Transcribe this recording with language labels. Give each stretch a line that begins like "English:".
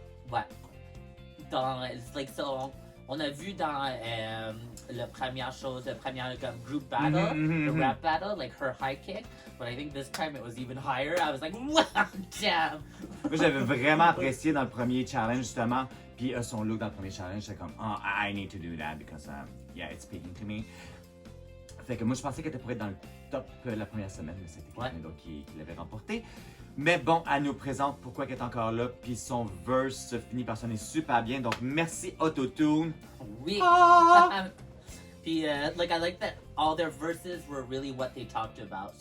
French: Ouais.
English: It's like so.
French: On a vu dans la première chose, la première comme
English: group battle, the rap battle, like her high kick, but I think this time it was even higher. I was like, wow, damn.
French: Moi, j'avais vraiment apprécié dans le premier challenge, justement. Puis son look dans le premier challenge, j'étais comme, oh,
English: I need to do that because, yeah, it's speaking to me.
French: Fait que moi, je pensais qu'elle était pour être dans le top la première semaine, mais c'était quelqu'un d'autre qui l'avait remporté. Mais bon, elle nous présente pourquoi elle est encore là, puis son verse finit par sonner super bien. Donc, merci Autotune. Oui. Ah!
English: Puis, like, I like that all their verses were really what they talked about.